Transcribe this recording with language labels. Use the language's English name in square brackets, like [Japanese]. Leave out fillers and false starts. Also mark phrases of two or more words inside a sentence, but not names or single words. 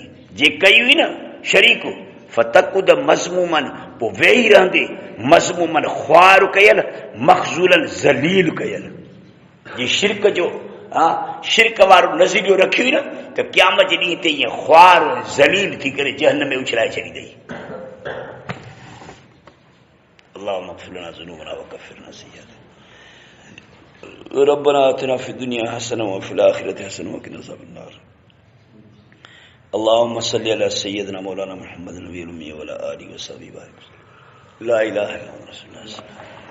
[Sindhi] जे कई हुई न शरीक [Arabic] فتقعد مذموما, [Sindhi] पोइ वेही रहंदे मज़मूमन ख्वार कयल, मख़ज़ूलन ज़लील कयल। जे शिरक जो शिरक वारो नज़रियो रखियो हुई न त क़यामत जे ॾींहं ते ईअं ख्वार ज़लील थी करे जहन्नम में उछलाए छॾींदई। [Arabic] اللهم اغفر لنا ذنوبنا وكفر عنا سيئاتنا ربنا آتنا في الدنيا حسنة وفي الآخرة حسنة وقنا عذاب النار اللهم صل على سيدنا مولانا محمد النبي الأمي وعلى آله وصحبه وسلم لا إله إلا الله رسول الله